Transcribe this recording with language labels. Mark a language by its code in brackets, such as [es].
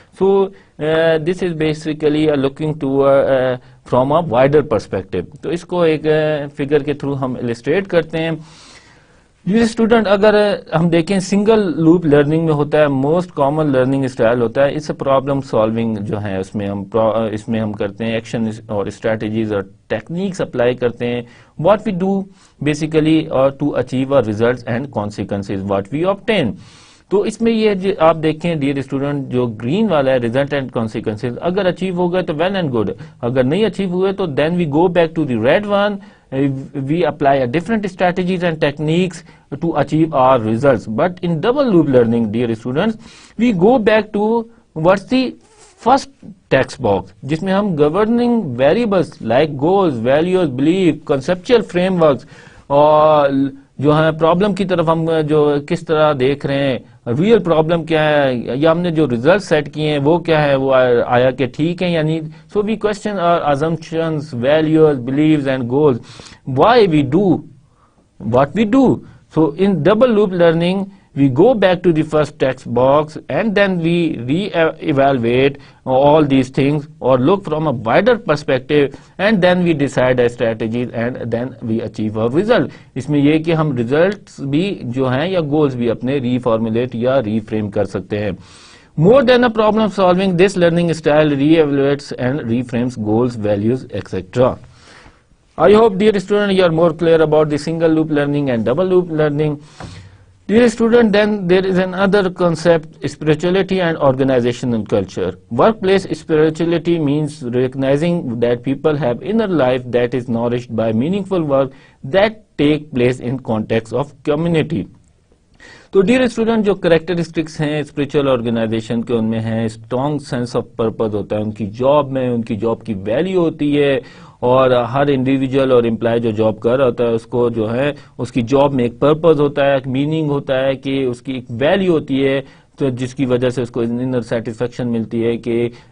[en] So this is basically looking to from a wider perspective. [ur] تو اس کو ایک figure کے through ہم illustrate کرتے ہیں. یہ اسٹوڈنٹ اگر ہم دیکھیں سنگل لوپ لرننگ میں ہوتا ہے موسٹ کامن لرننگ اسٹائل ہوتا ہے، اس پرابلم سالونگ جو ہے اس میں ہم کرتے ہیں ایکشن اور اسٹریٹجیز اور ٹیکنیکس اپلائی کرتے ہیں. [en] What we do basically or to achieve our results and consequences what we obtain. [ur] تو اس میں یہ آپ دیکھیں ڈیئر اسٹوڈنٹ جو گرین والا ہے ریزلٹ اینڈ کانسیکوینسز، اگر اچیو ہو گئے تو ویل اینڈ گڈ، اگر نہیں اچیو ہوئے تو [en] Then we go back to the red one. We apply a different strategies and techniques to achieve our results. But in double loop learning, dear students, we go back to what's the first text box, [ur] جس میں ہم governing variables like goals, values, belief, conceptual frameworks اور جو ہے problem کی طرف ہم جو کس طرح دیکھ رہے ہیں، ریئل پرابلم کیا ہے، یا ہم نے جو ریزلٹ سیٹ کیے ہیں وہ کیا ہے، وہ آیا کہ ٹھیک ہے یا نہیں. [en] So we question our assumptions, values, beliefs and goals. Why we do what we do. So in double loop learning we go back to the first text box and then we re-evaluate all these things or look from a wider perspective and then we decide a strategies and then we achieve our result. [ur] اس میں یہ کہ ہم results بھی جو ہیں یا goals بھی اپنے reformulate یا reframe کر سکتے ہیں. [en] More than a problem solving, this learning style re-evaluates and reframes goals, values, etc. I hope dear student you are more clear about the single loop learning and double loop learning. Dear student, then there is another concept, spirituality and organizational culture. Workplace spirituality means recognizing that people have inner life that is nourished by meaningful work that take place in context of community. [ur] تو dear student جو characteristics ہیں spiritual organization کے ان میں ہیں strong sense of purpose ہوتا ہے ان کی job میں، ان کی جاب کی ویلیو ہوتی ہے اور ہر انڈیویجول اور امپلائی جو جاب کر رہا ہوتا ہے اس کو جو ہے اس کی جاب میں ایک پرپز ہوتا ہے، ایک میننگ ہوتا ہے کہ اس کی ایک ویلیو ہوتی ہے تو جس کی وجہ سے اس کو انر سیٹسفیکشن ملتی ہے کہ